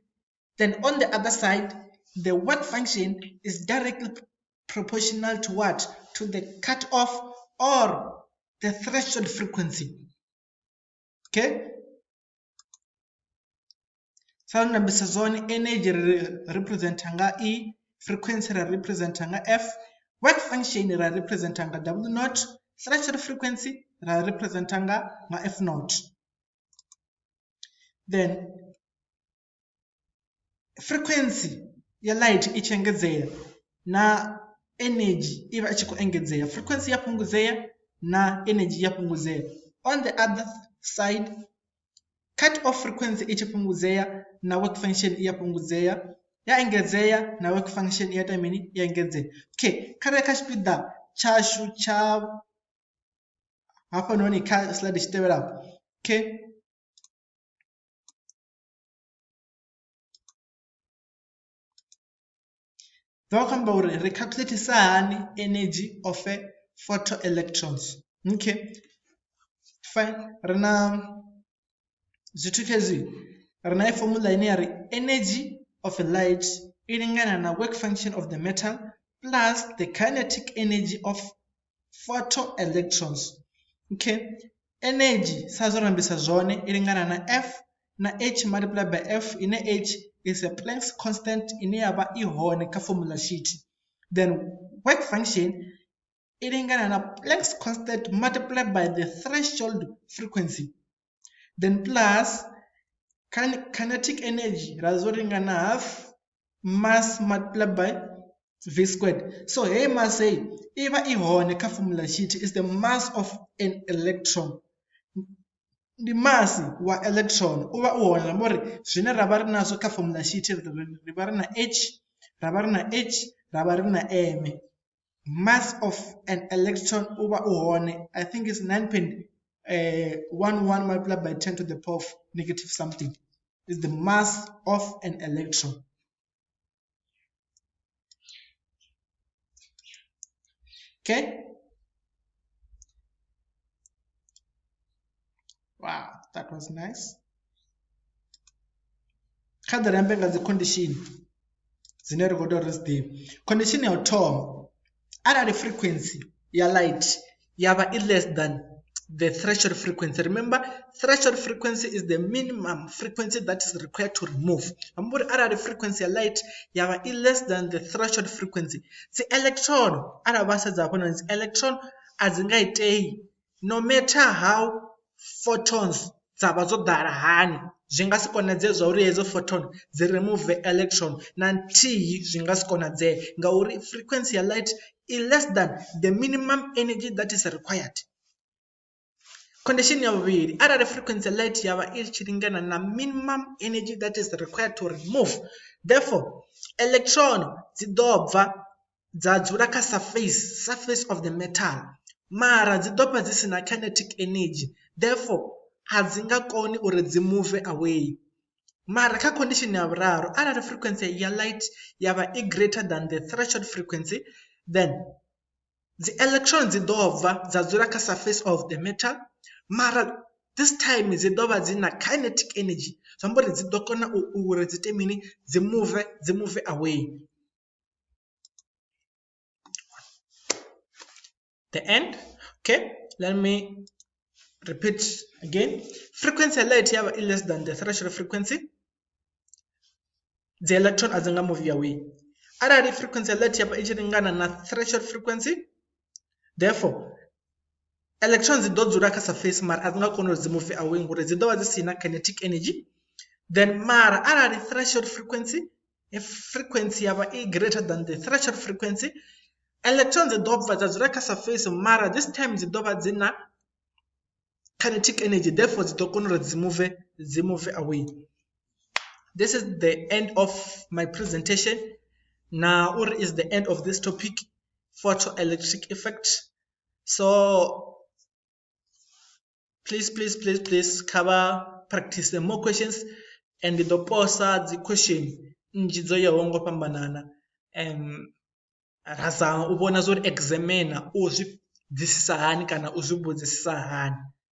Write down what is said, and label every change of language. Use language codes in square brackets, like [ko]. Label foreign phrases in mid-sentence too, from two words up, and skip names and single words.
[en] Then on the other side, the work function is directly proportional to what? To the cutoff or the threshold frequency. [ve] Okay, sanambisa zone energy representa nga E, frequency representa nga F, [en] work function [ve] representa nga W naught, [en] threshold frequency [ve] representa nga F naught. Then frequency ya light i tshi engedzea na energy i vha i tshi khou engedzea. Frequency ya fhungudzea na energy ya fhungudzea. [en] On the other side, cut off frequency [ve] i tshi fhungudzea na [en] work function [ve] i ya fhungudzea, ya engedzea na [en] work function [ve] i ya ita mini? Ya engedzea. Okay, kha tshipiḓa tshashu tsha hafhanoni kha slide tshi tevhelaho. Okay, ḓo khou amba uri ri calculatisa hani [en] energy of photoelectrons. Okay, fine. [ve] Ri na zwithu khezwi, ri na [en] formula [ve] ine ya ri [en] energy of light [ve] i lingana na [en] work function of the metal plus the kinetic energy of photoelectrons. [ve] Okay, energy sa zwo rambisa zwone i lingana na F na H [en] multiplied by [ve] F, ine H [en] is a Planck's constant [ve] ine yavha I hone kha [en] formula sheet. Then work function [ve] i lingana na [en] Planck's constant multiplied by the threshold frequency. Then plus kinetic energy [ve] razwo lingana [en] half mass multiplied by V squared. So hey mass [ve] hey iva I hone kha [en] formula sheet is the mass of an electron. [ve] Ndi mass wa electron uva u hone ngori zwine ra vha ri nazwo kha [en] formula sheet [ve] ri vha ri na H, ra vha ri na H, ra vha ri na M. [en] Mass of an electron [ve] uva u hone, [en] I think it's 9.11 multiplied by 10 to the power of negative something is the mass of an electron. Okay. Wow, that was nice. [ve] Kha ḓi rambe nga dzi condition dzine ri khou tea uri dzi ḓivhe. Condition ya u thoma, arali frequency ya light yavha i [en] less than the threshold frequency. Remember, threshold frequency is the minimum frequency that is required to remove. Remember, [ve] arali frequency ya light yavha i [en] less than the threshold frequency, [ve] dzi electron arali vha sedza hafho noni, dzi electron a dzi nga itei, [en] no matter how photons [ve] dzavha dzo ḓala hani, zwi nga si konadzee zwa uri hedzo photon dzi remove electron na nthihi, zwi nga si konadzee ngauri frequency ya light [en] is less than the minimum energy that is required. [ve] Condition ya vhuvhili, arali frequency ya light yavha i tshi lingana na [en] minimum energy that is required to remove, [ve] therefore electron dzi ḓo bva dza dzula kha [en] surface of the metal, [ve] mara dzi ḓo vha dzi sina kinetic energy, therefore a dzi nga koni uri dzi [en] move away. [ve] Mara kha condition ya vhuraru, arali frequency ya light yavha i [en] greater than the threshold frequency, then the electrons [ve] dzi ḓo bva dza dzula kha [en] surface of the metal, [ve] mara [en] this time [ve] dzi ḓo vha dzi na kinetic energy, zwi amba uri dzi ḓo kona uri dzi ite mini, dzi [en] move away. The end. Okay, let me repeat again. Frequency light yavha i less than the threshold frequency, the electron [ve] a dzi nga [en] move away. [ve] Arali frequency light yavha i tshi lingana na [en] threshold frequency, therefore electrons [ve] dzi ḓo dzula kha surface, mara a dzi nga koni uri dzi [en] move away [ve] ngori dzi ḓo vha dzi si na [en] kinetic energy. [ve] Then mara arali [en] threshold frequency, if frequency [ve] yavha i [en] greater than the threshold frequency, electrons [ve] dzi ḓo bva dza dzula kha surface, mara [en] this time [ve] dzi ḓo vha dzi na [en] kinetic energy, [ve] therefore dzi ḓo kona uri dzi [en] move away. This is the end of my presentation. Now is the end of this topic, photoelectric effect. So please cover, practice the more questions, and the [ve] posa [en] the question [ve] nnzhi dzo yaho ngo fhambanana, ra zama u vhona zwo ri examiner u zwi bvisisa hani kana u zwi vhudzisisa hani.